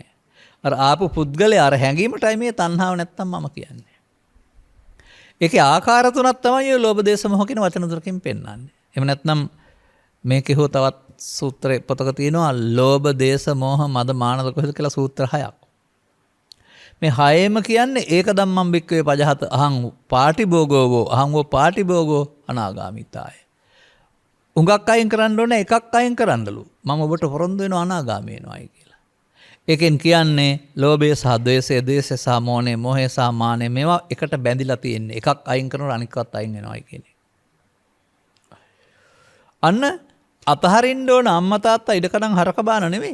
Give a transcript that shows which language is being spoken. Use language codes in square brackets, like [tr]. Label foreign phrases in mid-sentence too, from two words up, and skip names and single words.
[si] අර ආපු පුද්ගලයා අර හැඟීමටයි මේ තණ්හාව නැත්තම් මම කියන්නේ. ඒකේ ආකාර තුනක් තමයි ඔය ලෝභ දේශ මොහ කියන වචන තුනකින් පෙන්වන්නේ. එහෙම නැත්නම් මේකේ හෝ තවත් සූත්‍ර පොතක තියෙනවා ලෝභ දේශ මොහ මද මාන කොහෙද කියලා සූත්‍ර 6ක්. මේ හයේම කියන්නේ [pi] ඒක ධම්මං භික්ඛවේ පජහත අහං පාටිභෝගෝ අහං වෝ පාටිභෝගෝ අනාගාමිතාය. [si] උඟක් අයින් කරන්න ඕනේ එකක් අයින් කරන්නලු. මම ඔබට පොරොන්දු වෙනවා අනාගාමී වෙනවායි කියලා. ඒකෙන් කියන්නේ ලෝභය සහ ද්වේෂය, ද්වේෂය සහ මෝහය, මෝහය සහ මානය මේවා එකට බැඳිලා තියෙන්නේ. එකක් අයින් කරනකොට අනිකවත් අයින් වෙනවායි කියන්නේ. අන්න අතහරින්න ඕන අම්මා තාත්තා ඉඩකඩම් හරක බාන නෙවෙයි.